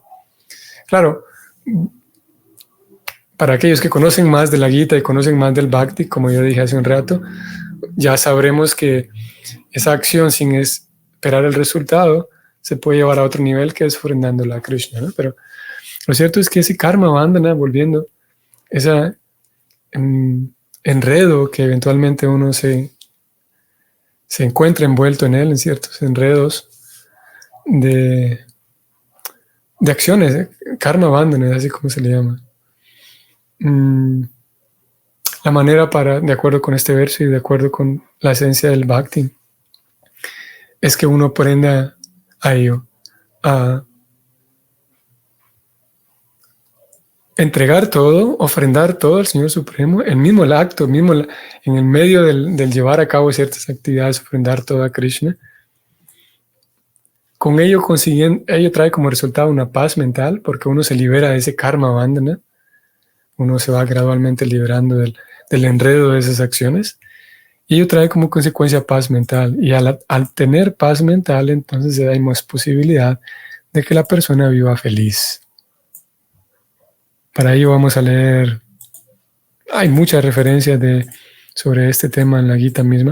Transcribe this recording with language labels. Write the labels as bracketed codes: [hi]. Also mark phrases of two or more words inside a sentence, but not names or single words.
[es] Claro, para aquellos que conocen más de la Gita y conocen más del Bhakti, como yo dije hace un rato, ya sabremos que esa acción sin esperar el resultado se puede llevar a otro nivel, que es ofrendándola a Krishna, ¿no? Pero lo cierto es que ese [sa] कर्म बन्धन, [es] volviendo, ese enredo que eventualmente uno se encuentra envuelto en él, en ciertos enredos de acciones, [sa] कर्म बन्धन, [es] así como se le llama. La manera de acuerdo con este verso y de acuerdo con la esencia del Bhakti, es que uno aprenda a ello, a entregar todo, ofrendar todo al Señor Supremo, el mismo acto, en el medio del llevar a cabo ciertas actividades, ofrendar todo a Krishna. Con ello ello trae como resultado una paz mental, porque uno se libera de ese [sa] कर्म बन्धन, [es] uno se va gradualmente liberando del enredo de esas acciones, y ello trae como consecuencia paz mental, y al tener paz mental, entonces hay más posibilidad de que la persona viva feliz. Para ello vamos a leer, hay muchas referencias sobre este tema en la Gita misma.